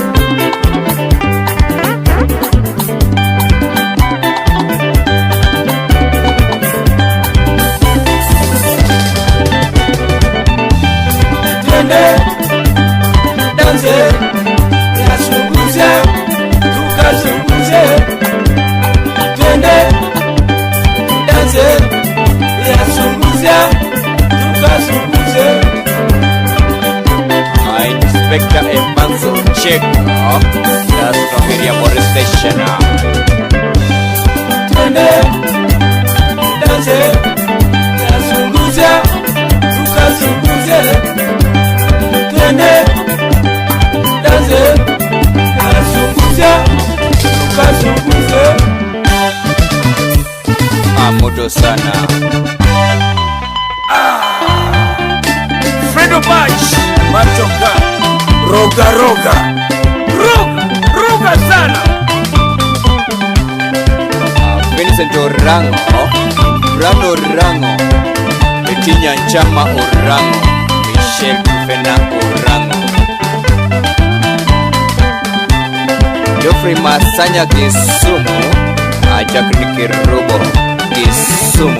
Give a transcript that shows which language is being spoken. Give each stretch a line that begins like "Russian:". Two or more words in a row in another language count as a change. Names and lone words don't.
Swahili: Twende danse yasumbuze tukasumbuze. Twende danse yasumbuze tukasumbuze.
English: Inspector Emanzo Check. That's from area police station.
Swahili: Twende danse yasumbuze tukasumbuze. Twende danse yasumbuze tukasumbuze. Moto sana. Fredo Bash Machoka Roga Roga Roga Roga sana. Vincent Orango. Brano Orango. Etinya Chama Orango. Michelle Kufena Orango. Geoffrey Masanya Kisumu. Jacqueline Kirubo Kisumu.